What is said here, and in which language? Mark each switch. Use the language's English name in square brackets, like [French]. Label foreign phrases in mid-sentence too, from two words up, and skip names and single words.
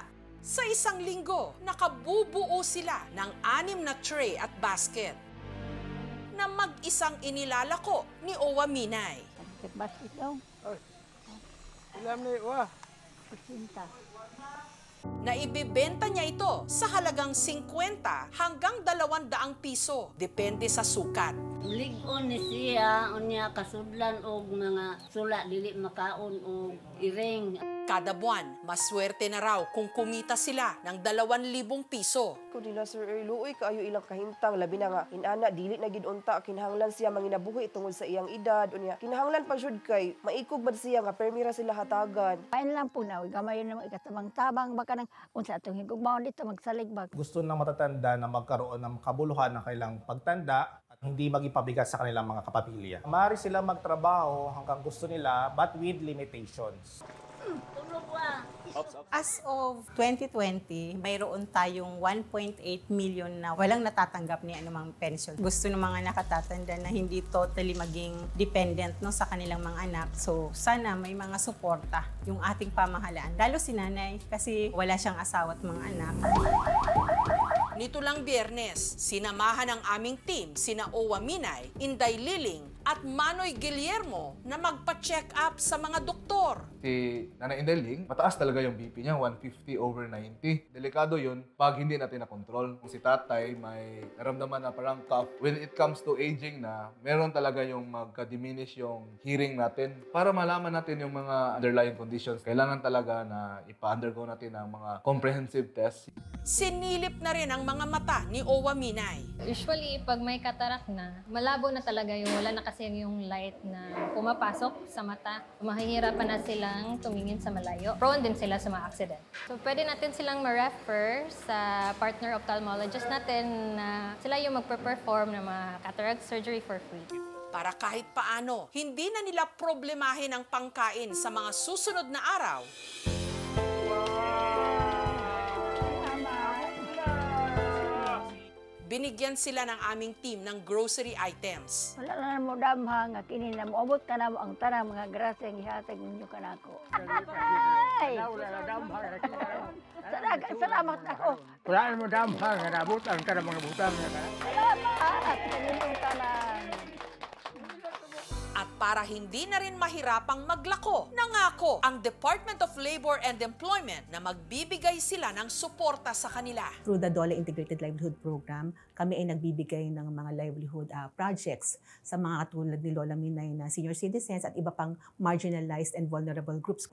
[Filipino] Sa 1 linggo, nakabubuo sila ng 6 na tray at basket na mag-isang inilalako ni Owa Minay. Basket daw. Ilam ni Owa. Kusinta. Naibibenta niya ito sa halagang 50 hanggang 200 piso, depende sa sukat. [Cebuano] Ligon ni siya, unya kasudlan og mga sula dili makaon og iring. [Filipino] Kada buwan, maswerte na raw kung kumita sila ng 2,000 piso. [Cebuano] Kung nila Sir Luoy, kaayo ilang kahintang, labi na nga, inana, dili na gidunta, kinahanglan siya manginabuhi tungod sa iyang edad. Unya, kinahanglan pa jud kay, maikog ba siya nga, permira sila hatagan. Pain lang po na, gamay na mga ikatabang-tabang, baka nang unsa itong higugmaon dito, magsaligbag. [Filipino] Gusto ng matatanda na magkaroon ng kabuluhan ng kailang pagtanda at hindi maging pabigat sa kanilang mga kapamilya. Maaari sila magtrabaho hanggang gusto nila [English] but with limitations. As of 2020, [Filipino] mayroon tayong 1.8 million na walang natatanggap ni anumang pension. Gusto ng mga nakatatanda na hindi totally maging dependent no, sa kanilang mga anak. So sana may mga suporta yung ating pamahalaan. Lalo si nanay kasi wala siyang asawa at mga anak. Nito lang Biyernes, sinamahan ng aming team sina Owa Minay, Inday Liling at Manoy Guillermo na magpa-check up sa mga doktor. Si Nanay Indeling, mataas talaga yung BP niya, 150/90. Delikado yun pag hindi natin na-control. Si tatay may naramdaman na parang cough. [English] When it comes to aging [Filipino] na, meron talaga yung magka-diminish yung hearing natin. Para malaman natin yung mga [English] underlying conditions, [Filipino] kailangan talaga na ipa-undergo natin ang mga [English] comprehensive tests. [Filipino] Sinilip na rin ang mga mata ni Owa Minay. Usually, pag may katarak na, malabo na talaga yung wala na kasi yung light na pumapasok sa mata. Mahihirapan na silang tumingin sa malayo. Prone din sila sa mga accident. So, pwede natin silang ma-refer sa [English] partner ophthalmologist [Filipino] natin na sila yung magpe-perform ng mga [English] cataract surgery for free. [Filipino] Para kahit paano, hindi na nila problemahin ang pangkain sa mga susunod na araw. Binigyan sila ng aming team ng grocery items. [Cebuano] Wala na mo damha nga kini na moabot ka na mo ang tanang mga grasya ang ihatag ninyo kanako. Ay! Salamat ako. Wala na mo damha nga nabutan ka ng mga butang nga ka. Salamat! Kanilang tanan. [Filipino] At para hindi na rin mahirapang maglako, nangako ang Department of Labor and Employment na magbibigay sila ng suporta sa kanila. [English] Through the DOLE Integrated Livelihood Program, [Filipino] kami ay nagbibigay ng mga [English] livelihood projects [Filipino] sa mga katulad ni Lola Minay na [English] senior citizens [Filipino] at iba pang [English] marginalized and vulnerable groups.